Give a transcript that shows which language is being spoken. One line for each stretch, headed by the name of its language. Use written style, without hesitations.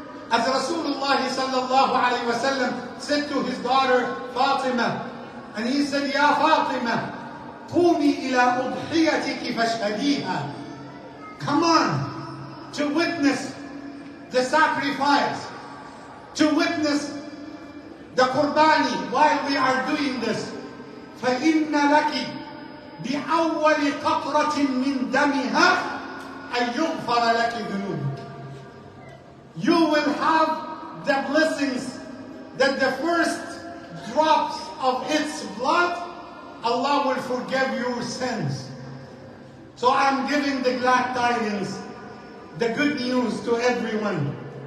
English: As Rasulullah sallallahu alayhi wa sallam said to his daughter Fatima, and he said, Ya Fatima,
Arabic: قومي إلى أضحيتك فاشهديها.
English: Come on to witness the sacrifice, to witness the Qurbani while we are doing this.
Arabic: فإن لك بأول قطرة من دمها أن يغفر لك ذنوبك.
English: You will have the blessings that the first drops of its blood, Allah will forgive your sins. So I'm giving the glad tidings, the good news to everyone.